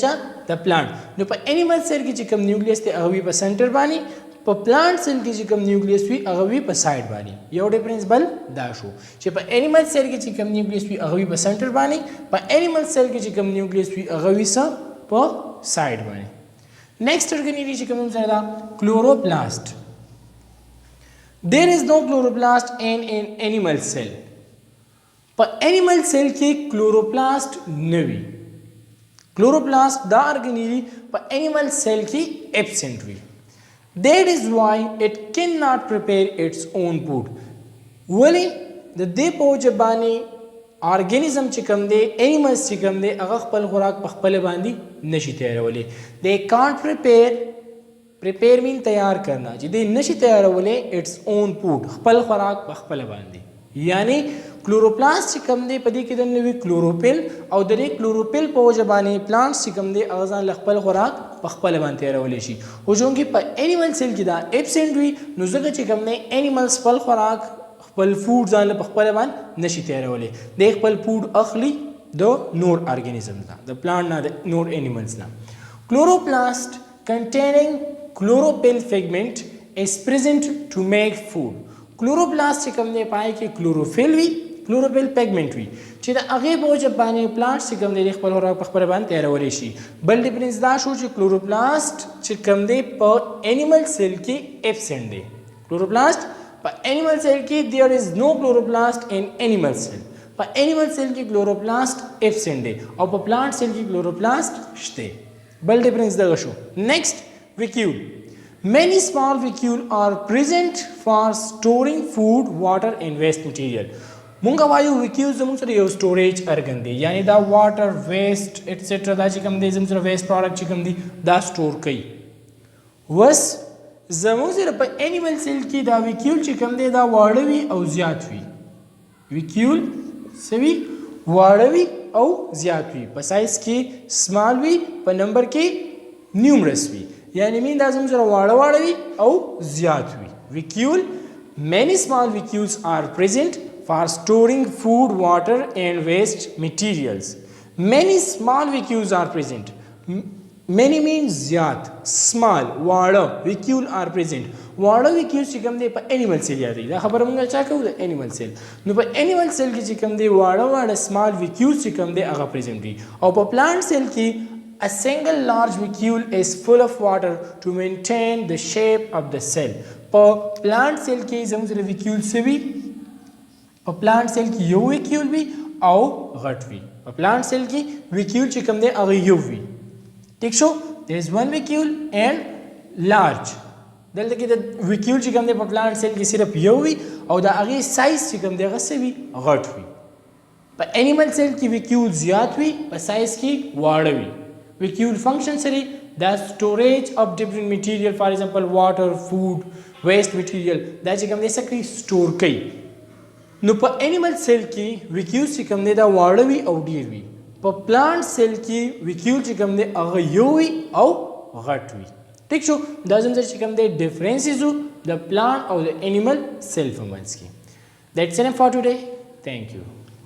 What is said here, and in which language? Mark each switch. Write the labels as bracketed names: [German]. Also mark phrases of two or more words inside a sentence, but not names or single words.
[Pashto] چا د پلانټ نو په [English] animal cell [Pashto] کې چې کوم نیوکلیس دی هغه وي په سنټر باندې په [English] plant cell [Pashto] کې چې کوم نیوکلیس وي هغه وي په سایډ باندې یو ډیفرنس بل دا شو چې په [English] animal cell [Pashto] کې چې کوم نیوکلیس وي هغه وي په سنټر باندې په [English] animal cell [Pashto] کې چې کوم نیوکلیس وي هغه وي په سایډ باندې [English] next organelles [Pashto] چې کوم سره دا کلوروپلاست [English] there is no chloroplast in an animal cell [Pashto] په [English] animal cell [Pashto] کې کلوروپلاست نه وي کلوروپلاست دا ارګانیلی په [English] animal cell [Pashto] کې absent وي [English] That is why it cannot prepare its own food. [Pashto] ولی د دې په وجه باندې ارګانیزم چې کوم دی انیملز چې کوم دی هغه خپل خوراک په خپل باندې نشي تیارولی [English] they can't prepare mean [Urdu] تیار کرنا [Pashto] چې دی نشي تیارولی [English] its own food [Pashto] خپل خوراک په خپل باندې یعنی کلوروپلاست چې کوم دی په دې کې د نوې کلوروفیل او د دې کلوروفیل په وجه باندې پلانټس چې کوم دی هغه ځان خپل خوراک په خپل باندې تیارول شي او چونکې په [English] animal cell [Pashto] کې دا ابسنټ وي نو ځکه چې کوم نه انیملز خپل خوراک خپل فوډ ځان په خپل باندې نشي تیارولای د خپل فوډ اخلي د نور ارګانیزم نه د پلانټ نه د نور انیملز نه [English] chloroplast containing chlorophyll pigment is present to make food chloroplast [Pashto] چې کوم نه پای کې chlorophyll وي [English] chlorophyll pigment [Pashto] وي چې د هغه په وجه باندې پلانټ چې کوم نه خپل خوراک په خپل باندې تیارولای شي بل ډیفرنس دا شو چې chloroplast چې کوم نه په [English] animal cell [Pashto] کې ابسنټ دی chloroplast په [English] animal cell [Pashto] کې [English] there is no chloroplast in animal cell [Pashto] په [English] animal cell [Pashto] کې chloroplast ابسنټ دی او په [English] plant cell [Pashto] کې chloroplast شته بل ډیفرنس دا شو [English] next vacuole many small vacuole are present for storing food water and waste material [Pashto] مونږ وایو vacuole زموږ سره یو [English] storage organ [Pashto] دی یعنی دا [English] water waste etc [Pashto] دا چې کوم دی زموږ سره [English] waste product [Pashto] چې کوم دی دا store کوي وس زموږ سره په [English] animal cell [Pashto] کې دا vacuole چې کوم دی دا واړه وي او زیات وي vacuole سوي واړه وي او زیات وي په سایز کې سمال وي په نمبر کې نیومرس وي یعنی مين دا زموږ سره واړه وي او زیات وي [English] vacuole many small vacuoles are present for storing food water and waste materials many small vacuoles are present many means [Pashto] زیات small واړه [English] vacuole are present [Pashto] واړه vacuole چې کوم دی په [English] animal cell [Pashto] یادې دا خبره مونږ چا کوو د [English] animal cell [Pashto] نو په [English] animal cell [Pashto] کې چې کوم دی واړه [English] small vacuole [Pashto] چې کوم دی هغه پریزنټ دي او په [English] plant cell [Pashto] کې [English] a single large vacuole is full of water to maintain the shape of the cell [Pashto] په [English] plant cell [Pashto] کې زموږ سره vacuole سوي په [English] plant cell [Pashto] کې یو vacuole وي او غټ وي په [English] plant cell [Pashto] کې vacuole چې کوم دی هغه یو وي ٹھیک شو [English] there is one vacuole and large [Pashto] دلته کې د vacuole چې کوم دی په [English] plant cell [Pashto] کې صرف یو وي او د هغې سایز چې کوم دی هغه څه وي غټ وي په [English] animal cell [Pashto] کې vacuole زیات وي په سایز کې واړه وي [English] vacuole function [Pashto] سره دا [English] storage of different material for example water food waste material [Pashto] دا چې کوم دی څه کوي store کوي نو په [English] animal cell [Pashto] کې vacuole چې کوم دی دا واړه وي او ډیر وي په [English] plant cell [Pashto] کې vacuole چې کوم دی هغه یو وي او غټ وي ٹھیک شو دا زموږ چې کوم دی ډیفرنسز د پلانټ او د [English] animal cell [Pashto] په منځ کې [English] that's enough for today thank you